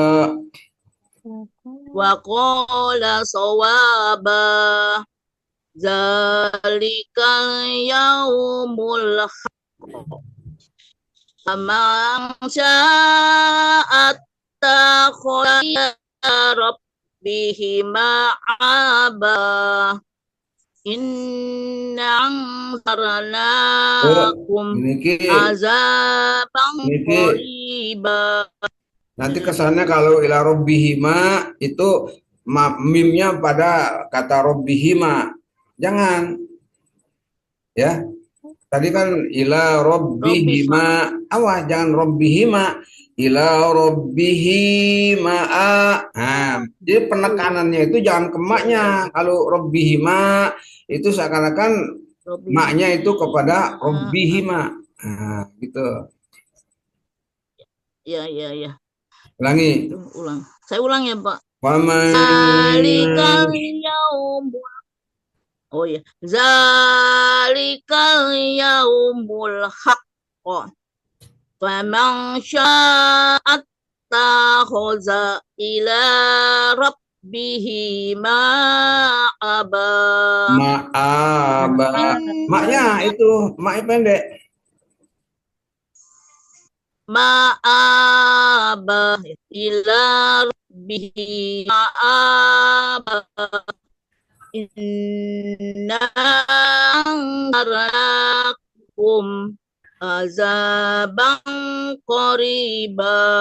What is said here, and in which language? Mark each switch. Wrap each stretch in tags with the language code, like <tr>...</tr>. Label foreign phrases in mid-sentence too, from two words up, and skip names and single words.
<ar>وقال صوابا ذلك اليوم فمن شاء اتخذ ربه مآبا إنا أنذرناكم عذابا قريبا.</ar> <id>Nanti kesannya kalau</id> <ar>إلى ربهما</ar> <id>itu mimnya pada kata rabbihima. Jangan. Ya. Tadi kan</id> <ar>إلى ربهما,</ar> <id>awas jangan rabbihima,</id> <ar>إلى ربهما.</ar> <id>Nah, jadi penekanannya itu jangan ke maknya. Kalau rabbihima itu seakan-akan maknya itu kepada rabbihima. Nah, gitu. Ya. Ulangi. Ulang. Saya ulang ya, Pak.</id> <ar>Zalikal yaumul</ar> <id>Oh ya,</id> <ar>ذلك اليوم الحق. فمن شاء اتخذ إلى ربه مآبا. Ma'aba.</ar> <id>Maknya itu, maknya pendek.</id> <ar>مآبا إلى ربه مآبا. إنا أنذرناكم عذابا قريبا</ar>